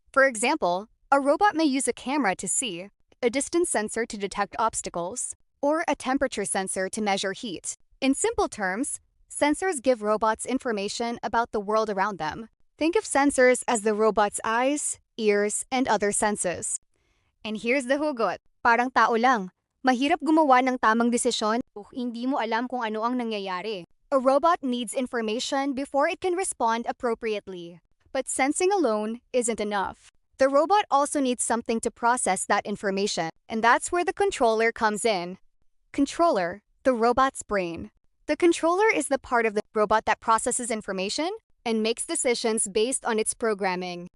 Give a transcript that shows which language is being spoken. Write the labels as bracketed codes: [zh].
[en] For example, a robot may use a camera to see, a distance sensor to detect obstacles, or a temperature sensor to measure heat. In simple terms, sensors give robots information about the world around them. Think of sensors as the robot's eyes, ears, and other senses. And here's the hugot. Parang tao lang. [tl] Mahirap gumawa ng tamang desisyon kung hindi mo alam kung ano ang nangyayari. [en] A robot needs information before it can respond appropriately. But sensing alone isn't enough. The robot also needs something to process that information, and that's where the controller comes in. Controller, the robot's brain. The controller is the part of the robot that processes information and makes decisions based on its programming.